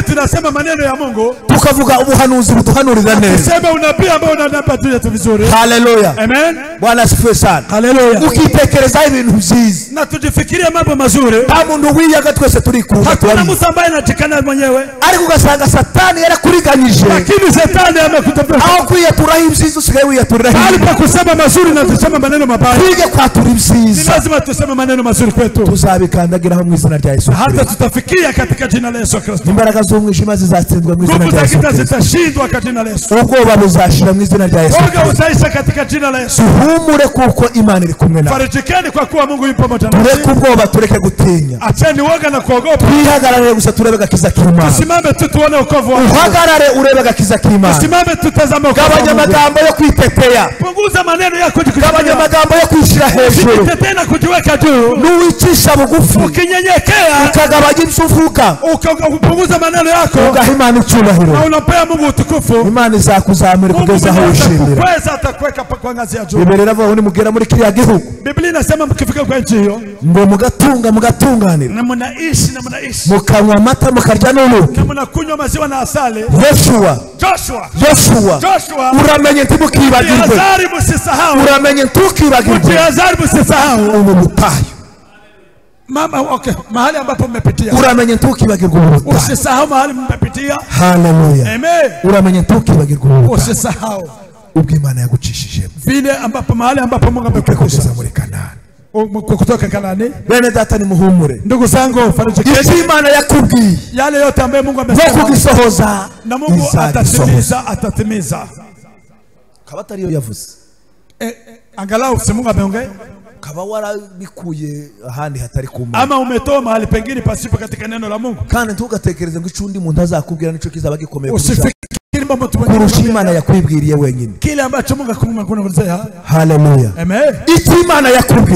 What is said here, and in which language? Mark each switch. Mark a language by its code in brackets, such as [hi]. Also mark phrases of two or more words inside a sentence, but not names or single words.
[sw] tunasema maneno ya Mungu, [rw] tukavuga ubuhanuzi buduhanurira neza, [sw] sema unabii ambao unanapatuya vizuri. Haleluya. Amen. Bwana asifiwe sana. Haleluya. [rw] Ukitekereza ibintu byiza [sw] na tujifikirie mambo mazuri, [rw] nta muntu wiyaga, twese turi kuba, [sw] hakuna mtu ambaye anatikana mwenyewe, [rw] ariko ugasanga Satani yarakuriganyije, [sw] lakini Satani amekutapia [rw] aho kwiyatura ibyiza usigaye wiyatura [sw] hali pa kusema mazuri na tusema maneno mabaya. [rw] Twige kwatura ibyiza, [sw] lazima tuseme maneno mazuri kwetu, [rw] tuzabikandagiraho mu izina rya Yesu, [sw] hata tutafikia katika jina la Yesu Kristo. [rw] Imbaraga z'umwijima zizatsindwa mu izina rya Yesu, [sw] zitashindwa katika jina la Yesu, [rw] ubwoba buzashira mu izina rya Yesu, [sw] woga utaisha katika jina la Yesu. [rw] Humure kuko Imana iri kumwe nawe, [sw] farijikeni kwa kuwa Mungu yupo pamoja nawe. [rw] Tureke ubwoba, tureke gutinya, [sw] acheni woga na kuogopa, [rw] twihagarare gusa turebe agakiza k'Imana, [sw] tusimame tu tuone wokovu wako, [rw] uhagarare urebe agakiza k'Imana, [sw] tusimame tutazame wokovu wako. [rw] Gabanya amagambo yo kwitetea, [sw] punguza maneno yako, [rw] gabanya amagambo yo kwishira hejuru, [sw] tena kujiweka juu, [rw] nuwicisha bugufi, [sw] ukinyenyekea, [rw] ukagabanya imsufuka, [sw] upunguza maneno yako, [rw] ugaha Imana icyubahiro, [sw] na unapea Mungu utukufu. [rw] Imana izakuzamura kugeza aho ushimira, [sw] kweza atakweka kwa ngazi ya juu. [rw] Biblia inavuga ngo mugera muri kiriya gihugu, [sw] Biblia inasema mkifika kwa nchi hiyo, [rw] ngo mugatunganira, [sw] na mnaishi [rw] mukanywa amata mukarya n'ubuki, [sw] na mnakunywa maziwa na asali. [rw] Joshua uramenye ntimukibagirwe, uramenye ntukibagirwe ubu butayu, mama. [sw] Okay, mahali ambapo mmepitia, [rw] uramenye ntukibagirwe ubu butayu, [sw] usisahau mahali mmepitia. Haleluya. Amen. [rw] Uramenye ntukibagirwe ubu butayu, [sw] usisahau [rw] ubwo Imana yagucishije [sw] vile ambapo mahali ambapo Mungu amekukusanya [rw] muri Kanani, [sw] kutoka Kanani. [rw] Bene data ni muhumure, [sw] ndugu zangu, farijikeni, [rw] Imana yakubwiye [sw] yale yote ambayo Mungu amesema [rw] kugisohoza, [sw] na Mungu atatimiza. [rw] Kaba atariyo yavuze, [sw] angalau si Mungu ameongea, [rw] kaba warabikuye ahandi hatari ku Mana, [sw] ama umetoa mahali pengine pasipo katika neno la Mungu, [rw] kandi ntugatekereze ngo icundi muntu azakubwira nico kizaba gikomeye kurusha Imana yakwibwiriye wenyine, [sw] kile ambacho Mungu akumwambia. Haleluya. Amen. [rw] Icyo Imana yakubwiye,